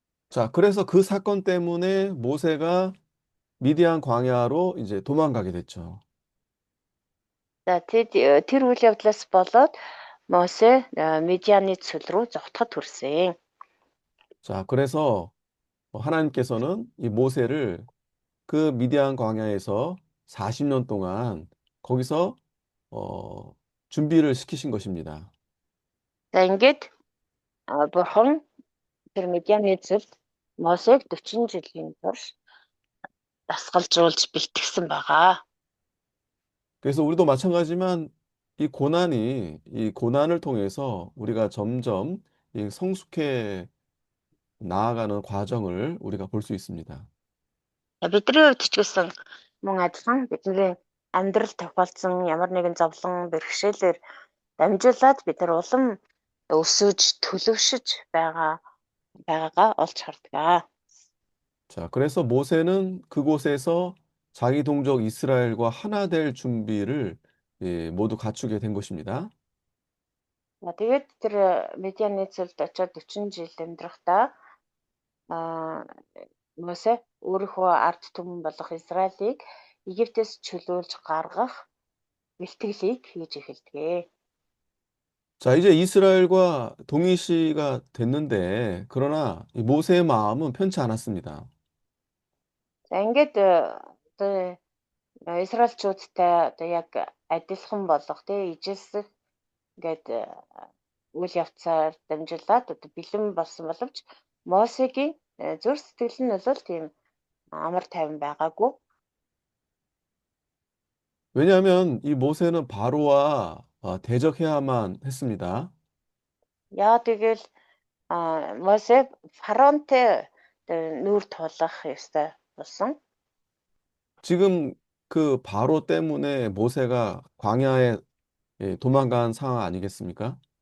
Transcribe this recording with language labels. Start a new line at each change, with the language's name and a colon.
Korean: 자, 그래서 그 사건 때문에 모세가 미디안 광야로 이제 도망가게 됐죠.
Mongolian: За тэр үйл явдлаас болоод Мосе Медианы цөл рүү зогтоход хүрсэн.
Korean: 자, 그래서 하나님께서는 이 모세를 그 미디안 광야에서 40년 동안 거기서 준비를 시키신 것입니다.
Mongolian: За ингээд бурхан тэр Медианы цөлд Мосег 40 жилийн турш дасгалжуулж бэлтгэсэн байгаа.
Korean: 그래서 우리도 마찬가지지만 이 고난을 통해서 우리가 점점 성숙해 나아가는 과정을 우리가 볼 수 있습니다.
Mongolian: Бидний хувьд ч гэсэн мөн адилхан бидний амьдрал тохиолдсон ямар нэгэн зовлон бэрхшээлээр дамжуулаад бид нар улам өсөж төлөвшөж байгаагаа олж хардаг.
Korean: 자, 그래서 모세는 그곳에서 자기 동족 이스라엘과 하나 될 준비를 모두 갖추게 된 것입니다.
Mongolian: Тэгээд тэр Медианы цөлд очиод 40 жил амьдрахдаа Мосе өөрийнхөө ард түмэн болох Израилийг Египтээс чөлөөлж гаргах бэлтгэлийг хийж эхэлдэг.
Korean: 자, 이제 이스라엘과 동일시가 됐는데, 그러나 이 모세의 마음은 편치 않았습니다.
Mongolian: За ингээд одоо Израильчуудтай одоо яг адилхан болох тий ижилсэх ингээд үйл явцаар дамжуулаад одоо бэлэн болсон боловч Мосегийн зүрх сэтгэл нь бол тийм амар тайван байгаагүй.
Korean: 왜냐하면 이 모세는 바로와 대적해야만 했습니다.
Mongolian: Яа тэгэл Мосе фараонтэй нүүр тулах ёстой болсон.
Korean: 지금 그 바로 때문에 모세가 광야에 도망간 상황 아니겠습니까?